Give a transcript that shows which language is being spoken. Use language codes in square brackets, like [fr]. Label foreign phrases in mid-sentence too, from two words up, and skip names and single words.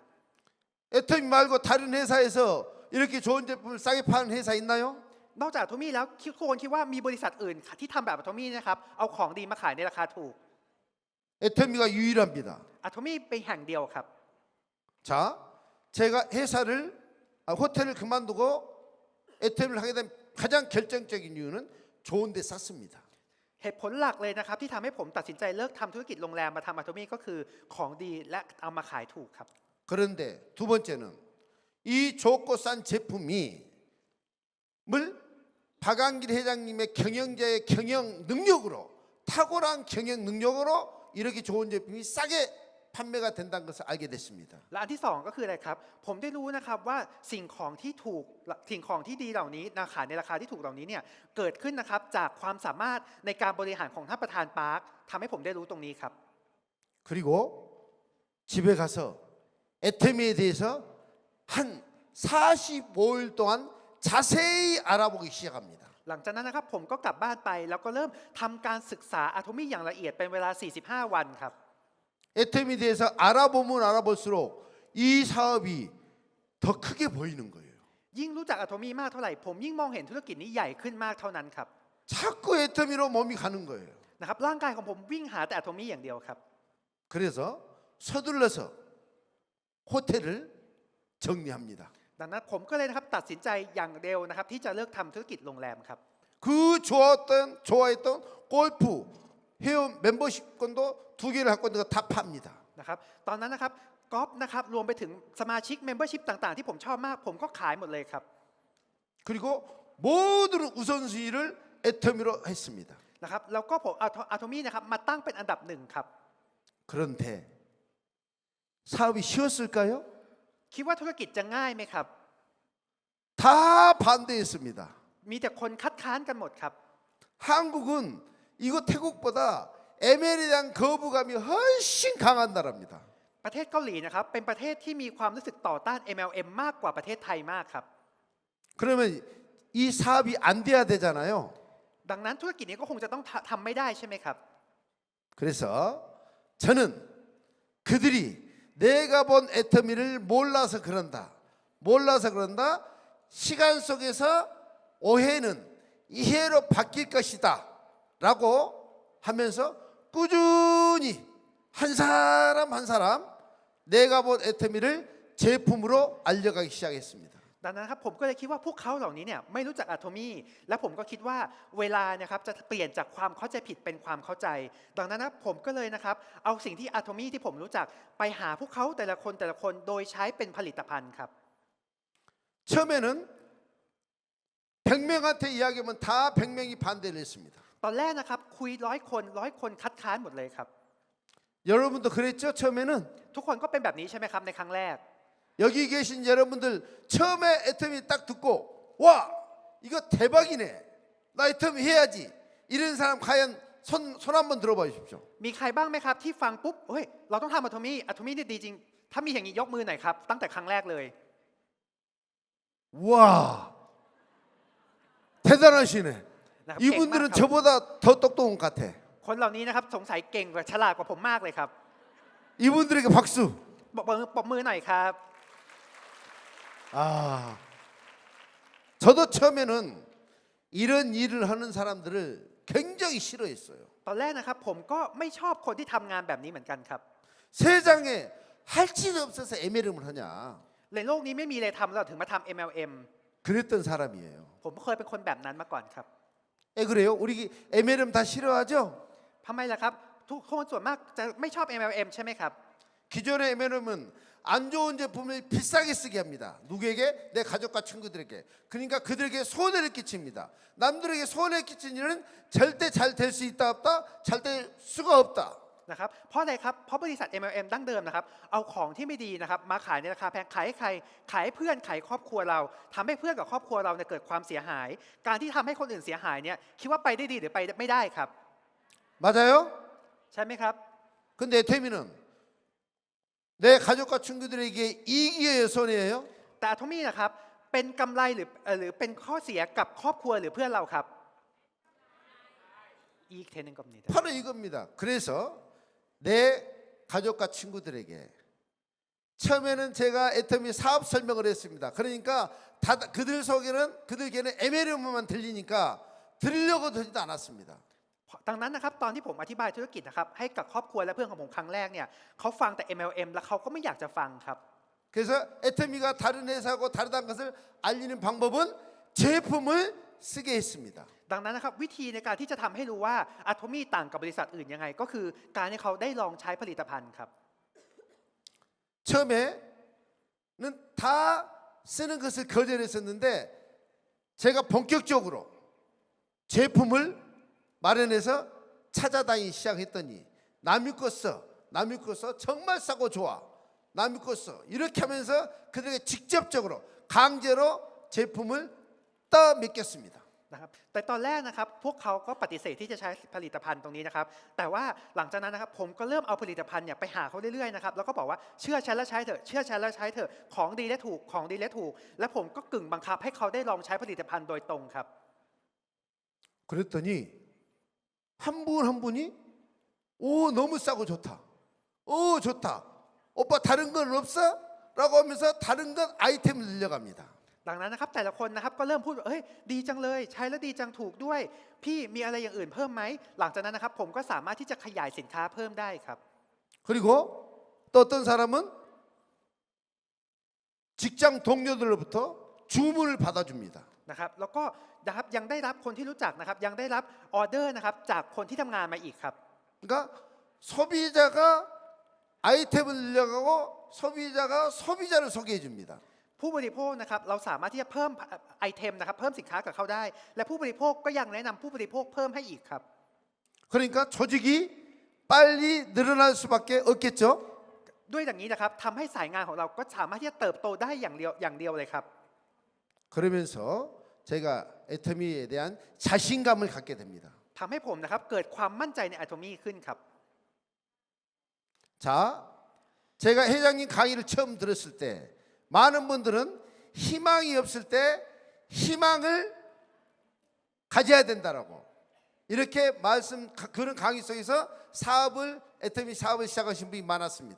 [ko] 에테미 말고 다른 회사에서 이렇게 좋은 제품을 싸게 파는 회사 있나요? [th] นอกจากอะโทมี่แล้วทุกคนคิดว่ามีบริษัทอื่นที่ทำแบบอะโทมี่นะครับเอาของดีมาขายในราคาถูก [ko] 에테미가 유일합니다. [th] อะโทมี่เป็นแห่งเดียวครับ [ko] 자, 제가 호텔을 그만두고 에테미를 하게 된 가장 결정적인 이유는 좋은 데 쌌습니다. [th] เหตุผลหลักเลยนะครับที่ทำให้ผมตัดสินใจเลิกทำธุรกิจโรงแรมมาทำอะโทมี่ก็คือของดีและเอามาขายถูกครับ [ko] 그런데 두 번째는 이 좋고 싼 제품이 물 박한길 회장님의 경영자의 경영 능력으로 탁월한 경영 능력으로 이렇게 좋은 제품이 싸게 판매가 된다는 것을 알게 됐습니다. [th] และอันที่สองก็คืออะไรครับผมได้รู้นะครับว่าสิ่งของที่ดีเหล่านี้ขายในราคาที่ถูกเหล่านี้เนี่ยเกิดขึ้นนะครับจากความสามารถในการบริหารของท่านประธานปาร์คทำให้ผมได้รู้ตรงนี้ครับ [ko] 그리고 집에 가서 에테미에 대해서 한 45일 동안 자세히 알아보기 시작합니다. [th] หลังจากนั้นนะครับผมก็กลับบ้านไปแล้วก็เริ่มทำการศึกษาอะโทมี่อย่างละเอียดเป็นเวลา 45 วันครับ [ko] 에테미에 대해서 알아보면 알아볼수록 이 사업이 더 크게 보이는 거예요. [th] ยิ่งรู้จักอะโทมี่มากเท่าไหร่ผมยิ่งมองเห็นธุรกิจนี้ใหญ่ขึ้นมากเท่านั้นครับ [ko] 자꾸 에테미로 몸이 가는 거예요. [th] นะครับร่างกายของผมวิ่งหาแต่อะโทมี่อย่างเดียวครับ [ko] 그래서 서둘러서 호텔을 정리합니다. [th] ดังนั้นผมก็เลยนะครับตัดสินใจอย่างเร็วนะครับที่จะเลิกทำธุรกิจโรงแรมครับ [ko] 그 좋아했던 골프 회원 멤버십권도 2개를 갖고 있는 거 다 팝니다. [th] นะครับตอนนั้นนะครับกอล์ฟนะครับรวมไปถึงสมาชิกเมมเบอร์ชิพต่างๆที่ผมชอบมากผมก็ขายหมดเลยครับ [ko] 그리고 모든 우선순위를 에터미로 했습니다. [th] นะครับแล้วก็ผมอะโทมี่นะครับมาตั้งเป็นอันดับหนึ่งครับ [ko] 그런데 사업이 쉬웠을까요? [th] คิดว่าธุรกิจจะง่ายไหมครับ [ko] 다 반대했습니다. [th] มีแต่คนคัดค้านกันหมดครับ [ko] 한국은 이거 태국보다 ML에 대한 거부감이 훨씬 강한 나라입니다. [th] ประเทศเกาหลีนะครับเป็นประเทศที่มีความรู้สึกต่อต้าน MLM มากกว่าประเทศไทยมากครับ [ko] 그러면 이 사업이 안 돼야 되잖아요. [th] ดังนั้นธุรกิจนี้ก็คงจะต้องทำไม่ได้ใช่ไหมครับ [ko] 그래서 저는 그들이 내가 본 애터미를 몰라서 그런다. 시간 속에서 오해는 이해로 바뀔 것이다 라고 하면서 꾸준히 한 사람 한 사람 내가 본 애터미를 제품으로 알려가기 시작했습니다. [th] ดังนั้นครับผมก็เลยคิดว่าพวกเขาเหล่านี้เนี่ยไม่รู้จักอะโทมี่และผมก็คิดว่าเวลานะครับจะเปลี่ยนจากความเข้าใจผิดเป็นความเข้าใจ ดังนั้นนะผมก็เลยนะครับเอาสิ่งที่อะโทมี่ที่ผมรู้จักไปหาพวกเขาแต่ละคนโดยใช้เป็นผลิตภัณฑ์ครับ [ko] 처음에는 100명한테 이야기하면 다 100명이 반대를 했습니다. [th] ตอนแรกนะครับคุย100 คนคัดค้านหมดเลยครับ [ko] 여러분도 그랬죠? 처음에는 [th] ทุกคนก็เป็นแบบนี้ใช่ไหมครับในครั้งแรก [ko] 여기 계신 여러분들 처음에 애터미 딱 듣고 와 이거 대박이네 나 애터미 해야지 이런 사람 과연 손 한번 들어봐 주십시오. [th] มีใครบ้างไหมครับที่ฟังปุ๊บเฮ้ยเราต้องทำอะโทมี่นี่ดีจริงถ้ามีอย่างนี้ยกมือหน่อยครับตั้งแต่ครั้งแรกเลย [ko] 와 대단하시네. [th] นะครับเก่งมาก [ko] 이분들은 [th] ครับ [ko] 저보다 더 똑똑한 것 같아. [th] คนเหล่านี้นะครับสงสัยเก่งกว่าฉลาดกว่าผมมากเลยครับ [ko] 이분들에게 박수. [th] ปรบมือหน่อยครับ [ko] 아 저도 처음에는 이런 일을 하는 사람들을 굉장히 싫어했어요. [th] ตอนแรกนะครับผมก็ไม่ชอบคนที่ทำงานแบบนี้เหมือนกันครับ [ko] 세상에 할 짓 없어서 MLM을 하냐. [th] ในโลกนี้ไม่มีอะไรทำเราถึงมาทำ MLM [ko] 그랬던 사람이에요. [th] ผมเคยเป็นคนแบบนั้นมาก่อนครับ [ko] 에 그래요? 우리 MLM 다 싫어하죠? [th] ทำไมล่ะครับทุกคนส่วนมากจะไม่ชอบ MLM ใช่ไหมครับ [ko] 기존의 MLM은 안 좋은 제품을 비싸게 쓰게 합니다. 누구에게? 내 가족과 친구들에게. 그러니까 그들에게 손해를 끼칩니다. 남들에게 손해 끼친 일은 절대 잘 될 수 있다 없다? 잘 될 수가 없다. [th] นะครับเพราะอะไรครับเพราะบริษัท MLM ดั้งเดิมนะครับเอาของที่ไม่ดีนะครับมาขายในราคาแพงขายให้ใครขายให้เพื่อนขายครอบครัวเราทำให้เพื่อนกับครอบครัวเราเนี่ยเกิดความเสียหาย การที่ทำให้คนอื่นเสียหายเนี่ยคิดว่าไปได้ดีหรือไปไม่ได้ครับ [ko] 맞아요? [th] ใช่ไหมครับ [ko] 근데 에테미는 내 가족과 친구들에게 이익이에요, 손해예요? [th] แต่อะโทมี่นะครับเป็นกำไรหรือเป็นข้อเสียกับครอบครัวหรือเพื่อนเราครับอีกเทนึงกับนี้ [ko] 바로 이겁니다. 그래서 내 가족과 친구들에게 처음에는 제가 애터미 사업 설명을 했습니다. 그러니까 그들 속에는 그들에게는 MLM만 들리니까 들으려고 들지도 않았습니다. [th] ดังนั้นนะครับตอนที่ผมอธิบายธุรกิจนะครับให้กับครอบครัวและเพื่อนของผมครั้งแรกเนี่ยเขาฟังแต่ MLM แล้วเขาก็ไม่อยากจะฟังครับ [ko] 그래서 애터미가 다른 회사하고 다르다는 것을 알리는 방법은 제품을 쓰게 했습니다. [th] ดังนั้นนะครับวิธีในการที่จะทำให้รู้ว่าอะโทมี่ต่างกับบริษัทอื่นยังไง ก็คือการให้เขาได้ลองใช้ผลิตภัณฑ์ครับ [ko] 처음에는 다 쓰는 것을 거절했었는데 제가 본격적으로 제품을 마련해서 찾아다니기 시작했더니 남이 거 써, 남이 거 써, 정말 싸고 좋아, 남이 거 써. 이렇게 하면서 그들에게 직접적으로 강제로 제품을 떠맡겼습니다. [th] นะครับแต่ตอนแรกนะครับพวกเขาก็ปฏิเสธที่จะใช้ผลิตภัณฑ์ตรงนี้นะครับแต่ว่าหลังจากนั้นนะครับผมก็เริ่มเอาผลิตภัณฑ์เนี่ยไปหาเขาเรื่อยๆนะครับแล้วก็บอกว่าเชื่อฉันแล้วใช้เถอะเชื่อฉันแล้วใช้เถอะของดีและถูกของดีและถูกและผมก็กึ่งบังคับให้เขาได้ลองใช้ผลิตภัณฑ์โดยตรงครับ [ko] 그랬더니 한 분 한 분이 오 너무 싸고 좋다, 오 좋다, 오빠 다른 건 없어? 라고 하면서 다른 건 아이템을 늘려갑니다. [th] ดังนั้นนะครับแต่ละคนนะครับก็เริ่มพูดว่าเฮ้ยดีจังเลยใช้แล้วดีจังถูกด้วยพี่มีอะไรอย่างอื่นเพิ่มไหมหลังจากนั้นนะครับผมก็สามารถที่จะขยายสินค้าเพิ่มได้ครับ [ko] 그리고 또 어떤 사람은 직장 동료들로부터 주문을 받아줍니다. [th] นะครับแล้วก็นะครับยังได้รับคนที่รู้จักนะครับยังได้รับออเดอร์นะครับจากคนที่ทำงานมาอีกครับ [ko] 그러니까 소비자가 아이템을 늘려가고 소비자가 소비자를 소개해 줍니다. [th] ผู้บริโภคนะครับเราสามารถที่จะเพิ่มไอเทมนะครับเพิ่มสินค้ากับเขาได้ และผู้บริโภคก็ยังแนะนำผู้บริโภคเพิ่มให้อีกครับ [ko] 그러니까 조직이 빨리 늘어날 수밖에 없겠죠. [th] ด้วยอย่างนี้นะครับทำให้สายงานของเราก็สามารถที่จะเติบโตได้อย่างเดียวเลยครับ [ko] 그러면서 제가 애터미에 대한 자신감을 갖게 됩니다. [th] ทำให้ผมนะครับเกิดความมั่นใจในอะโทมี่ขึ้นครับ [ko] 자, 제가 회장님 강의를 처음 들었을 때 많은 분들은 희망이 없을 때 희망을 가져야 된다라고 이렇게 그런 강의 속에서 애터미 사업을 시작하신 분이 많았습니다.